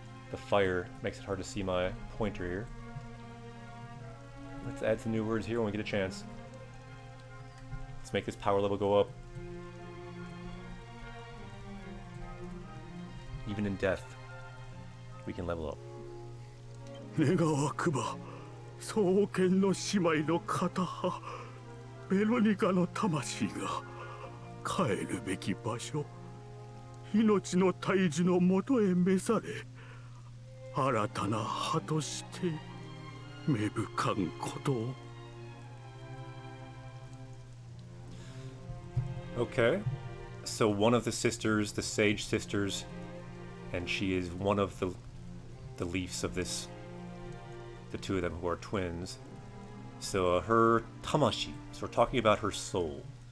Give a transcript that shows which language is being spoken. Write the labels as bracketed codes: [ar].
[en] The fire makes it hard to see my pointer here. Let's add some new words here when we get a chance. Let's make this power level go up. Even in death, we can level up. [ja] 願わくば双剣の姉妹の片葉ベロニカの魂が帰るべき場所命の大樹のもとへ召され新たな葉として芽吹かんことを [en] Okay, so one of the sisters, the Sage Sisters, and she is one of the leaves of this, the two of them who are twins. So her tamashi, so we're talking about her soul.